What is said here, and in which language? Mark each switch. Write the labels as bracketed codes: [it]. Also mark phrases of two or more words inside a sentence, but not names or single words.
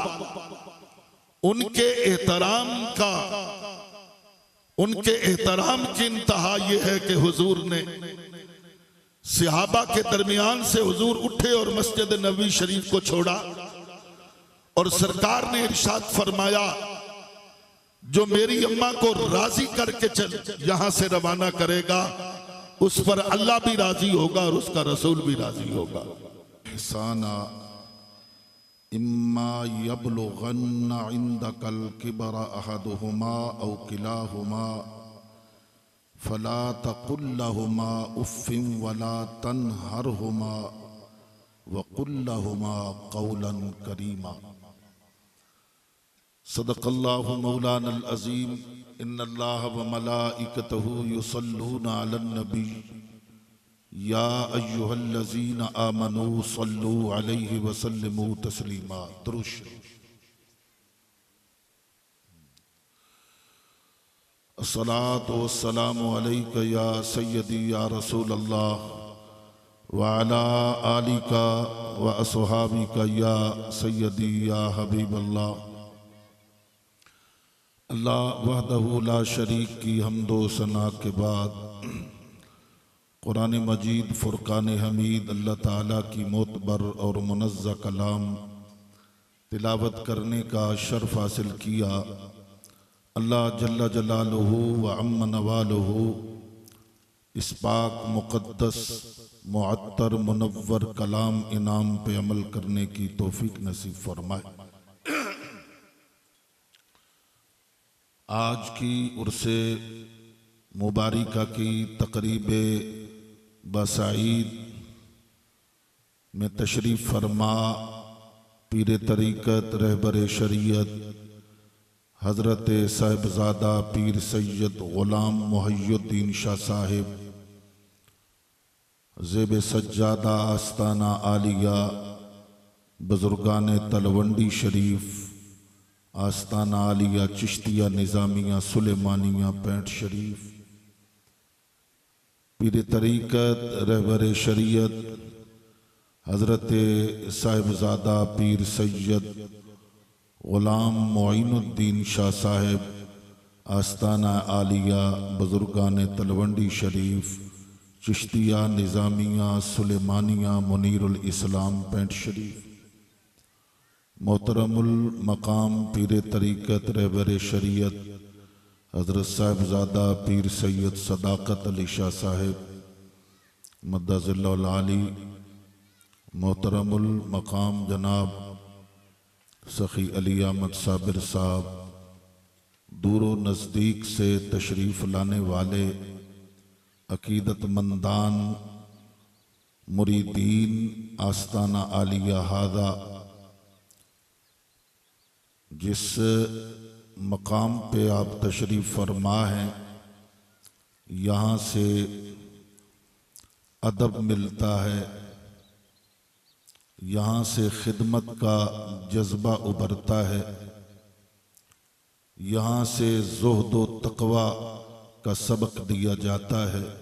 [ur] ان کے احترام کی انتہا یہ ہے کہ حضور نے صحابہ کے درمیان سے حضور اٹھے اور مسجد نبوی شریف کو چھوڑا، اور سرکار نے ارشاد فرمایا، جو میری اماں کو راضی کرکے چل یہاں سے روانہ کرے گا اس پر اللہ بھی راضی ہوگا اور اس کا رسول بھی راضی ہوگا. [ar] إحسانا إما يبلغن عندك الكبر أحدهما أو كلاهما فلا تقل لهما أف ولا تنهرهما وقل لهما قولا كريما. صدق الله مولانا العظيم. إن الله وملائكته يصلون على النبي يا أيها الذين آمنوا صلوا عليه وسلموا تسليما. दुरूद। الصلاة والسلام عليك يا سيدي يا رسول الله وعلى آلك وأصحابك يا سيدي يا حبيب الله. الله وحده لا شريك [ur] کی حمدو ثنا کے بعد قرآن مجید فرقان حمید اللہ تعالیٰ کی معتبر اور منزہ کلام تلاوت کرنے کا شرف حاصل کیا. [ar] الله جل جلاله وعم نواله [ur] اس پاک مقدس معطر منور کلام انعام پہ عمل کرنے کی توفیق نصیب فرمائے. آج کی عرس مبارکہ کی تقریب بسعید میں تشریف فرما پیر طریقت رہبر شریعت حضرت صاحبزادہ پیر سید غلام محی الدین شاہ صاحب زیب سجادہ آستانہ عالیہ بزرگان تلونڈی شریف آستانہ عالیہ چشتیہ نظامیہ سلیمانیہ پینٹ شریف پیر طریقت رہبر شریعت حضرت صاحبزادہ پیر سید غلام معین الدین شاہ صاحب آستانہ عالیہ بزرگان تلونڈی شریف چشتیہ نظامیہ سلیمانیہ منیر الاسلام پینٹ شریف محترم المقام پیر طریقت رہبر شریعت حضرت صاحبزادہ پیر سید صداقت علی شاہ صاحب [ar] مد ظله العالي [ur] محترم المقام جناب سخی علی احمد صابر صاحب دورو نزدیک سے تشریف لانے والے عقیدتمندان مریدین آستانہ عالیہ ہاذا جس مقام پہ آپ تشریف فرما ہیں یہاں سے ادب ملتا ہے، یہاں سے خدمت کا جذبہ ابھرتا ہے، یہاں سے زہد و تقویٰ کا سبق دیا جاتا ہے.